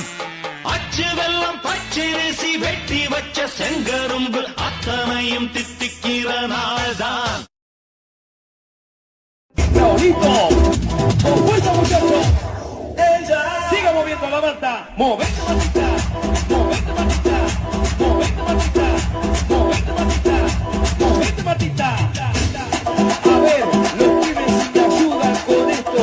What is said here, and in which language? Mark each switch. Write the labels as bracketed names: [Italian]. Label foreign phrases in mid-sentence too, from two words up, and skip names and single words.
[Tamil] அச்சு வெள்ளம் பச்சரிசி வெட்டி வச்ச செங்கரும்பு அத்தனையும் தித்திக்கிற நாள்தான். [Spanish] Siga moviendo la manta, movete matita, movete matita, movete matita, movete matita, movete matita. A ver, los pibes te ayudan con esto.